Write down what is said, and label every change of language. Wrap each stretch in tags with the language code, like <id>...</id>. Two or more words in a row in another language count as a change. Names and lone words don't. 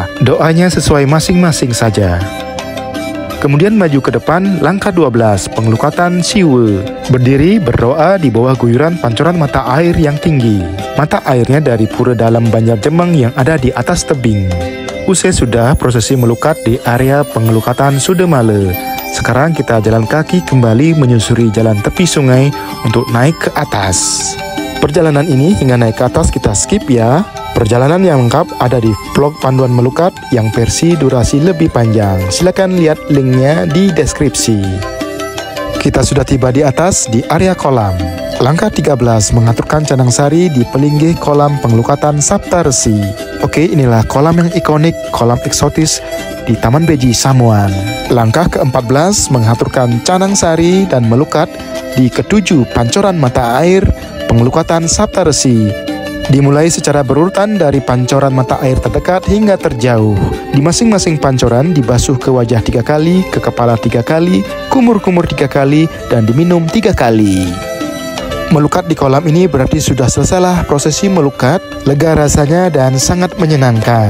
<id>Doanya sesuai masing-masing saja. Kemudian maju ke depan, langkah 12 pengelukatan Siwe. Berdiri berdoa di bawah guyuran pancoran mata air yang tinggi. Mata airnya dari pura dalam Banjar Jemeng yang ada di atas tebing. Usai sudah prosesi melukat di area pengelukatan Sudemale. Sekarang kita jalan kaki kembali menyusuri jalan tepi sungai untuk naik ke atas. Perjalanan ini hingga naik ke atas kita skip ya. Perjalanan yang lengkap ada di vlog panduan melukat yang versi durasi lebih panjang. Silakan lihat linknya di deskripsi. Kita sudah tiba di atas di area kolam. Langkah 13 mengaturkan canang sari di pelinggih kolam pengelukatan Saptaresi. Oke, inilah kolam yang ikonik, kolam eksotis di Taman Beji Samuan. Langkah ke-14 mengaturkan canang sari dan melukat di ketujuh pancoran mata air pengelukatan Saptaresi. Dimulai secara berurutan dari pancoran mata air terdekat hingga terjauh. Di masing-masing pancoran dibasuh ke wajah 3 kali, ke kepala 3 kali, kumur-kumur 3 kali, dan diminum 3 kali. Melukat di kolam ini berarti sudah selesailah prosesi melukat, lega rasanya dan sangat menyenangkan.</id>